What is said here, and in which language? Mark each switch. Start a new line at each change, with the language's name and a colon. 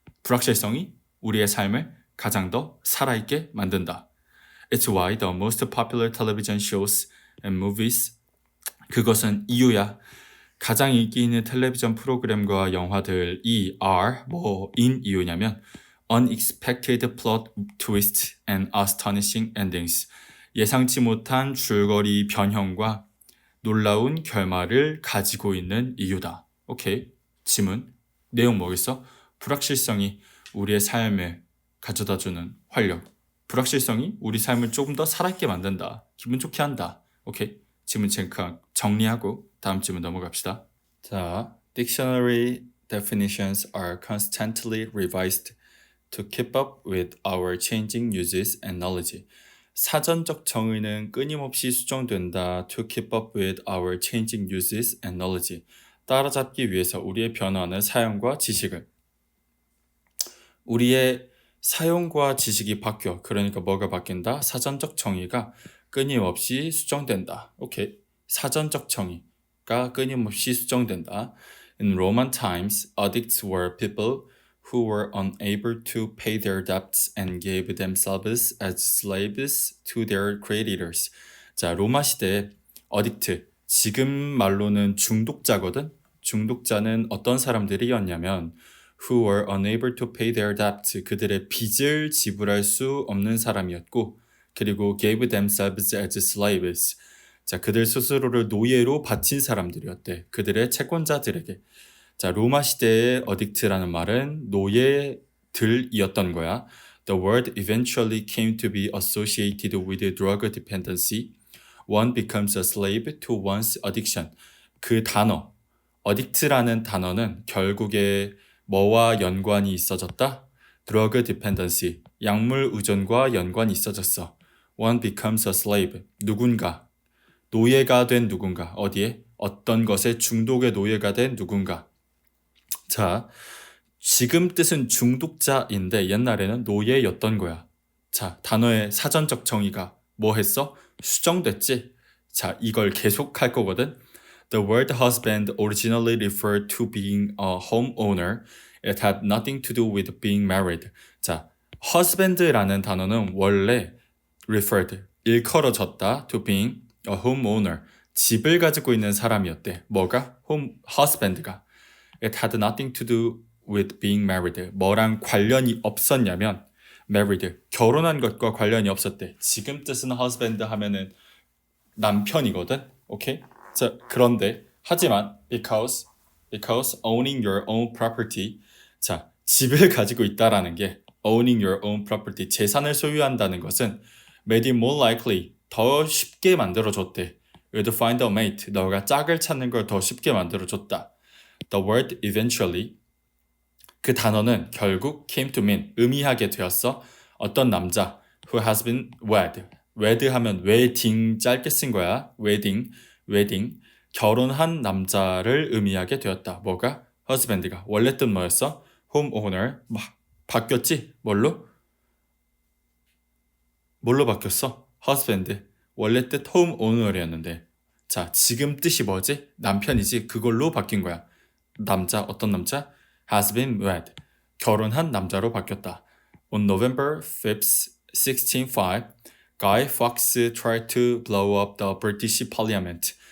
Korean: 불확실성이 우리의 삶을 가장 더 살아있게 만든다.
English: It's why the most popular television shows and movies,
Korean: 그것은 이유야. 가장 인기 있는 텔레비전 프로그램과 영화들이
English: are
Korean: 뭐인 이유냐면
English: unexpected plot twists and astonishing endings.
Korean: 예상치 못한 줄거리 변형과 놀라운 결말을 가지고 있는 이유다. 오케이. 지문. 내용 뭐겠어? 불확실성이 우리의 삶을 가져다주는 활력. 불확실성이 우리 삶을 조금 더 살아있게 만든다. 기분 좋게 한다. 오케이. 지문 체크 정리하고 다음 질문 넘어갑시다.
English: 자, dictionary definitions are constantly revised to keep up with our changing uses and knowledge.
Korean: 사전적 정의는 끊임없이 수정된다.
English: To keep up with our changing uses and knowledge.
Korean: 따라잡기 위해서 우리의 변화하는 사용과 지식을. 우리의 사용과 지식이 바뀌어. 그러니까 뭐가 바뀐다? 사전적 정의가 끊임없이 수정된다. 오케이. 사전적 정의가 끊임없이 수정된다.
English: In Roman times, addicts were people who were unable to pay their debts and gave themselves as slaves to their creditors.
Korean: 자, 로마 시대에 어딕트, 지금 말로는 중독자거든? 중독자는 어떤 사람들이었냐면
English: who were unable to pay their debts,
Korean: 그들의 빚을 지불할 수 없는 사람이었고 그리고
English: gave themselves as slaves.
Korean: 자, 그들 스스로를 노예로 바친 사람들이었대. 그들의 채권자들에게. 자, 로마 시대의 어딕트라는 말은 노예들이었던 거야.
English: The word eventually came to be associated with drug dependency. one becomes a slave to one's addiction.
Korean: 그 단어, addict라는 단어는 결국에 뭐와 연관이 있어졌다?
English: drug dependency,
Korean: 약물 의존과 연관이 있어졌어.
English: one becomes a slave,
Korean: 누군가, 노예가 된 누군가, 어디에? 어떤 것에 중독의 노예가 된 누군가. 자, 지금 뜻은 중독자인데 옛날에는 노예였던 거야. 자, 단어의 사전적 정의가 뭐 했어? 수정됐지? 자, 이걸 계속 할 거거든.
English: The word husband originally referred to being a homeowner. It had nothing to do with being married. 자,
Korean: husband라는 단어는 원래
English: referred,
Korean: 일컬어졌다
English: to being a homeowner.
Korean: 집을 가지고 있는 사람이었대. 뭐가? husband가.
English: It had nothing to do with being married.
Korean: 뭐랑 관련이 없었냐면 married, 결혼한 것과 관련이 없었대. 지금 뜻은 husband 하면은 남편이거든. 오케이? 자, 그런데 하지만
English: because owning your own property.
Korean: 자, 집을 가지고 있다라는 게
English: owning your own property,
Korean: 재산을 소유한다는 것은
English: made it more likely,
Korean: 더 쉽게 만들어줬대.
English: You'd find a mate,
Korean: 너가 짝을 찾는 걸 더 쉽게 만들어줬다.
English: The word eventually,
Korean: 그 단어는 결국
English: came to mean,
Korean: 의미하게 되었어. 어떤 남자
English: who has been wed.
Korean: wed 하면 wedding 짧게 쓴 거야. wedding, 결혼한 남자를 의미하게 되었다. 뭐가? husband가. 원래 뜻 뭐였어? homeowner. 바뀌었지? 뭘로 바뀌었어? husband. 원래 뜻 homeowner이었는데. 자, 지금 뜻이 뭐지? 남편이지. 그걸로 바뀐 거야. 남자, 어떤 남자?
English: has been wed.
Korean: 결혼한 남자로 바뀌었다.
English: On November 5th, 1605, Guy Fawkes tried to blow up the British Parliament.